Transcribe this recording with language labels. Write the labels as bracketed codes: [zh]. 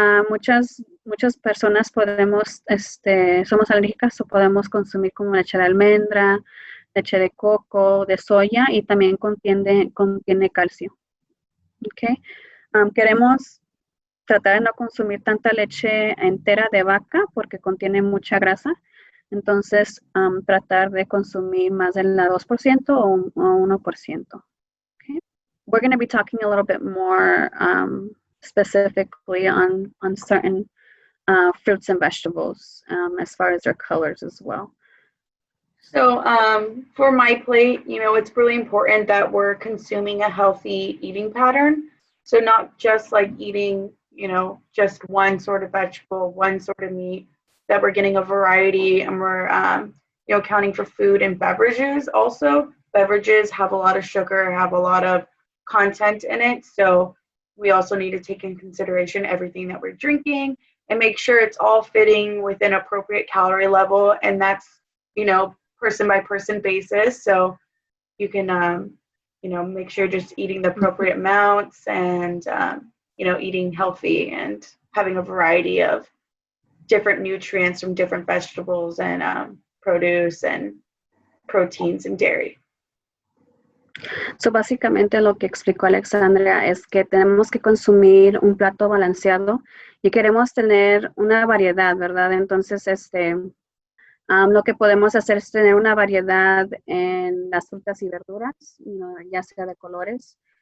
[es] Muchas personas somos alérgicas o podemos consumir como leche de almendra, leche de coco, de soya y también contiene calcio. ¿Okay? Queremos tratar de no consumir tanta leche entera de vaca porque contiene mucha grasa. Entonces, tratar de consumir más del 2% o 1%. Okay? [en] We're going to be talking a little bit more specifically on certain fruits and vegetables as far as their colors as well. So for my plate, it's really important that we're consuming a healthy eating pattern. So not just like eating, just one sort of vegetable, one sort of meat, that we're getting a variety and we're, accounting for food and beverages. Also, beverages have a lot of sugar, have a lot of content in it. So we also need to take in consideration everything that we're drinking and make sure it's all fitting within appropriate calorie level. And that's, person by person basis. So you can, make sure just eating the appropriate amounts and, eating healthy and having a variety of different nutrients from different vegetables and produce and proteins and dairy. [es] So básicamente lo que explicó Alexandria es que tenemos que consumir un plato balanceado y queremos tener una variedad, ¿verdad? Entonces, lo que podemos hacer es tener una variedad en las frutas y verduras, ya sea de colores.